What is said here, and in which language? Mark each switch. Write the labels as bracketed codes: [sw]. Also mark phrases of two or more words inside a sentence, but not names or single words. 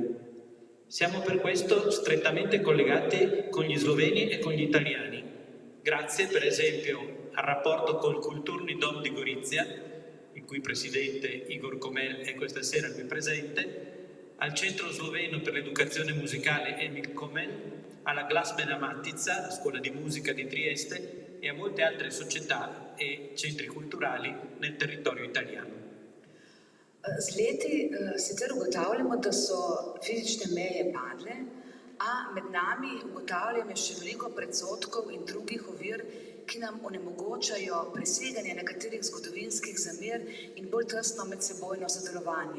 [it] Siamo per questo strettamente collegati con gli sloveni e con gli italiani, grazie per esempio al rapporto col Kulturni Dom di Gorizia, il cui presidente Igor Komel è questa sera qui presente, al Centro Sloveno per l'Educazione Musicale Emil Komen, alla Glasbena Matica, la scuola di musica di Trieste, e a molte altre società e centri culturali nel territorio italiano. [sl] Z leti sicer ugotavljamo, da so fizične meje padle, a med nami ugotavljamo še veliko predsodkov in drugih ovir, ki nam onemogočajo preseganje nekaterih zgodovinskih zamer in bolj tesno medsebojno sodelovanje.